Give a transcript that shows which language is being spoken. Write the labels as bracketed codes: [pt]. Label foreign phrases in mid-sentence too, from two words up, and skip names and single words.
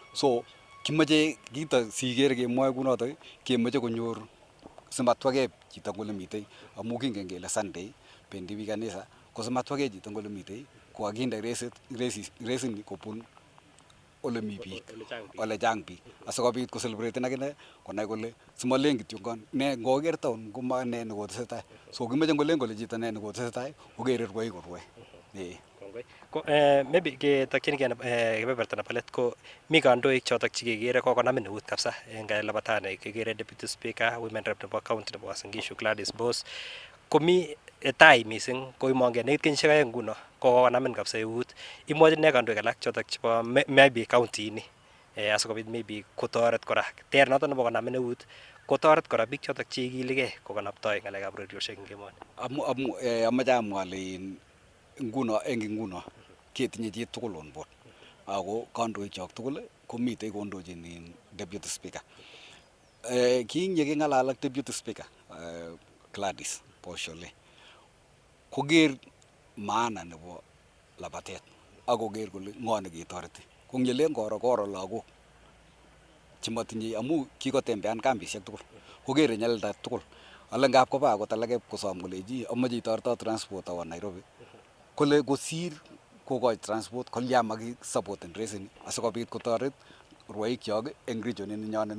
[kln] So kimeche kito sikere kemwoe kunotok kemeche konyor simatwakei chito ngole mitei amu kingen kele Sunday bendi biik kanisa, ko simatwakei chito ngole mitei ko kakinde racing kobun ole mi biik, ole chang biik asikobit ko celebraten akine konai kole simalen kityongon ne ngoker town koma ne nekotesetai. So kimeche ngolen kole chito ne nekotesetai kokere rwoik korwoe. Ko maybe ketokchinigei kebeberta nebo let ko mi kandoik chotok chekekere kokonamin eut kabisa eng labatani, kekere [en] deputy speaker women rep [kln] nebo county nebo Uasin Gishu Gladys Boss, komi tai mising ko imongen nekit kenyisiek aeng nguno kokonamin kabisa eut. Imwochin ne kandoik alak chotok chebo maybe county ini asikobit maybe kotoret kora ter noton nebo konamin eut kotoret kora biik chotok cheikiligei kokonoptoi ngalekab ureriosiek eng emoni. Amache amwa ale nguno ketinye chi tugul [en] on board [kln] ako kandoik chok tugul komitei kondochin [en] deputy speaker. [kln] Kinye king'alal ak [en] deputy speaker [kln] Gladys Boss koker maana nebo labatet ak koker kole ng'o neketoreti. Ko ngelen koro lagok chemotinye amu kikotembean kambisiek tugul kokere nyalilda tugul ale ngap koba akot alake kosom kolechi amoche itoreto transport awo Nairobi kole kosir kokochi transport kolya makisapoten reseni asikobit kotoret rwoikyok eng region ninyonet ni.